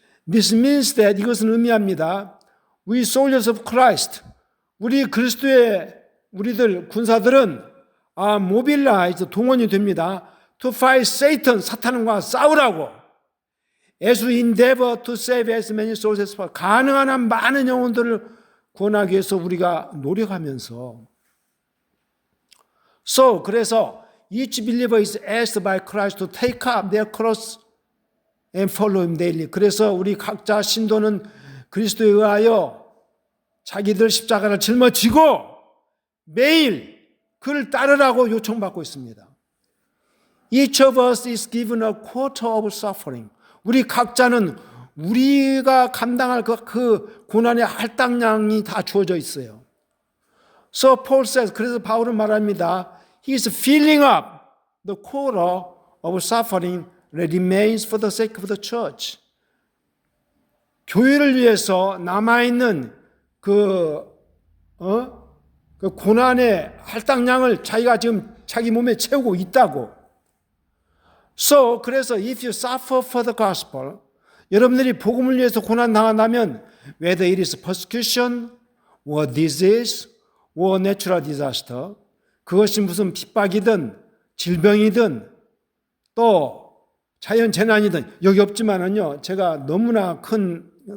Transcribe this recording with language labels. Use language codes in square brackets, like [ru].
[en] This means that, [ko] 이것은 의미합니다. [en] We soldiers of Christ, [ko] 우리 그리스도의 우리들 군사들은 [en] are mobilized, [ko] 동원이 됩니다. [en] To fight Satan, [ko] 사탄과 싸우라고. [en] As we endeavor to save as many souls as possible, [ko] 가능한 한 많은 영혼들을 구원하기 위해서 우리가 노력하면서. [en] So, [ko] 그래서 [en] each believer is asked by Christ to take up their cross and follow him daily. [ko] 그래서 우리 각자 신도는 그리스도에 의하여 자기들 십자가를 짊어지고 매일 그를 따르라고 요청받고 있습니다. [en] Each of us is given a quota of suffering. [ko] 우리 각자는 우리가 감당할 그 고난의 할당량이 다 주어져 있어요. [en] So Paul says, [ko] 그래서 바울은 말합니다. [en] He is filling up the quota of suffering that remains for the sake of the church. [ko] 교회를 위해서 남아있는 그 고난의 할당량을 자기가 지금 자기 몸에 채우고 있다고. [en] So, [ko] 그래서 [en] if you suffer for the gospel, [ko] 여러분들이 복음을 위해서 고난 당한다면 [en] whether it is persecution or disease or natural disaster, [ko] 그것이 무슨 핍박이든 질병이든 또 자연재난이든 여기 없지만은요, 제가 너무나 큰